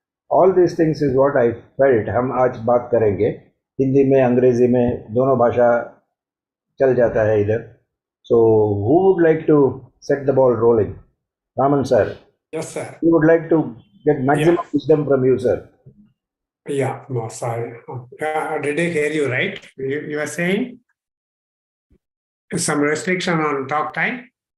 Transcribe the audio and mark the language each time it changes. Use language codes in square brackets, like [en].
[en] All these things is what I felt. [hi] हम आज बात करेंगे. हिंदी में अंग्रेजी में दोनों भाषा चल जाता है इधर. [en] So who would like to set the ball rolling? Raman sir. Yes, sir. We would like to get maximum wisdom from you, sir. Yeah, no, sorry. Did I hear you right? You were saying some restriction on talk time?